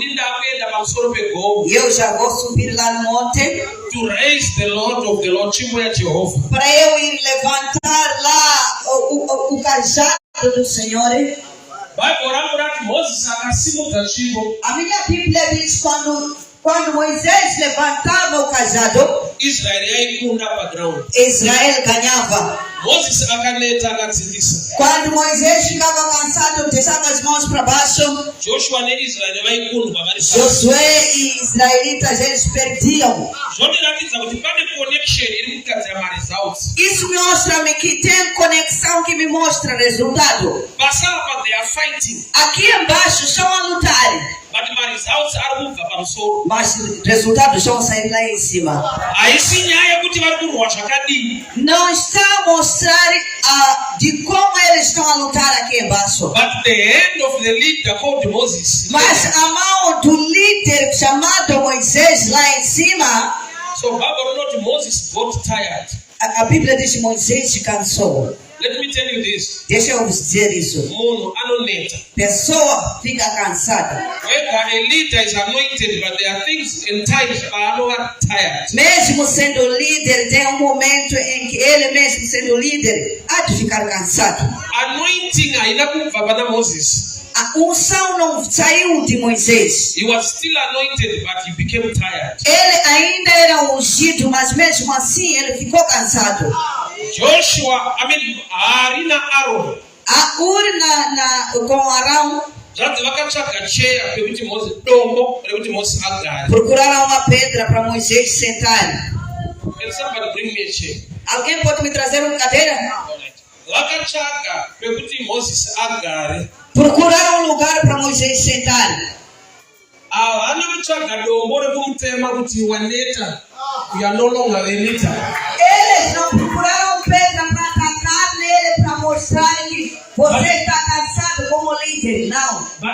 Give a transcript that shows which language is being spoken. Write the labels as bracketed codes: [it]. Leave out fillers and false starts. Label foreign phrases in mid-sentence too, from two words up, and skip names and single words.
[pt] E eu já vou subir lá no monte para eu ir levantar lá o cajado do Senhor. A minha Bíblia diz quando Moisés levantava o cajado, Israel ganhava. [sn] Moses akaneta akatsindisa. [pt] Quando Moisés ficava cansado, deixava as mãos para baixo. [sn] Joshua ne Israel vaikundwa vari. [pt] Josué e israelitas, eles perdiam. [sn] Zvonoratidza kuti pane connection iri mukati mari results. [pt] Isso mostra-me que tem conexão que me mostra resultado. [en] Pasapa they are fighting. [pt] Aqui embaixo estão a lutar. [en] But my results are [sn] kubva pamusoro. [pt] Mas resultados estão a sair lá em cima. [sn] Haisi nyaya kuti vari kurwa zvakadii. [pt] Não está a mostrar de como eles estão a lutar aqui embaixo. [en] But the hand of the leader called Moses. [pt] Mas a mão do líder chamado Moisés lá em cima. [en] So Bible wrote Moses got tired. [pt] A Bíblia diz que Moisés se cansou. [en] Let me tell you this. [pt] Deixa eu vos dizer isso. [sn] Munhu anoneta. [pt] Pessoa fica cansada. [en] Whether a leader is anointed, but there are things in times are tired. [pt] Mesmo sendo líder, tem um momento em que ele mesmo sendo líder há de ficar cansado. [sn] Anointing haina kubva pana Moses. [pt] A unção não saiu de Moisés. [en] He was still anointed, but he became tired. [pt] Ele ainda era ungido, mas mesmo assim ele ficou cansado. [sn] Joshua, Harina Aaron. [pt] A urna com Arão. Procuraram uma pedra para Moisés sentar. [en] Can somebody bring me a chair? [pt] Alguém pode me trazer uma cadeira? Procuraram um lugar para Moisés sentar. Eles não procuraram pedra para atacar nele, para mostrar que você está cansado como líder, não.